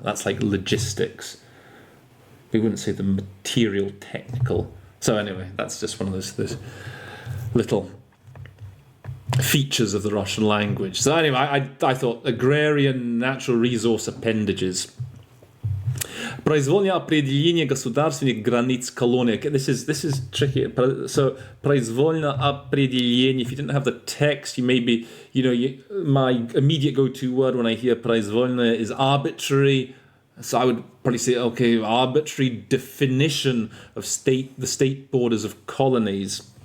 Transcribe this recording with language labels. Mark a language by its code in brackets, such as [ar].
[en] That's like logistics. We wouldn't say the material technical. So anyway, that's just one of those little features of the Russian language. So anyway, I thought agrarian natural resource appendages. [ru] Произвольное определение государственных границ колонии. [en] This is tricky. So [ru] произвольное определение. [en] If you didn't have the text, you maybe my immediate go-to word when I hear произвольное is arbitrary. So I would probably say, okay, arbitrary definition of the state borders of colonies.